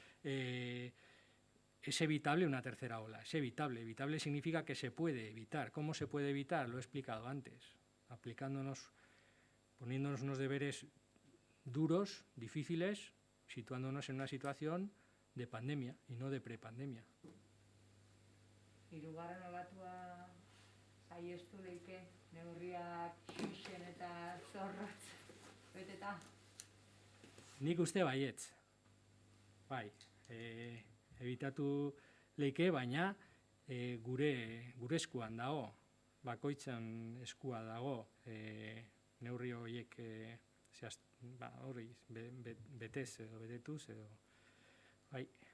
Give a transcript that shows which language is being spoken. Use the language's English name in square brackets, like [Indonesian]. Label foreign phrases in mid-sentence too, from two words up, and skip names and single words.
[Spanish] Es evitable una tercera ola, es evitable. Evitable significa que se puede evitar. ¿Cómo se puede evitar? Lo he explicado antes, poniéndonos unos deberes duros, difíciles, situándonos en una situación de pandemia y no de prepandemia. [Basque] Hirugarren olatua saiestu leike neurriak xixen eta zorrotz beteta? Nik uste baietz. Bai, evitatu leike, baina gure eskuan dago, bakoitzan eskua dago neurri horiek betez edo betetuz edo bai.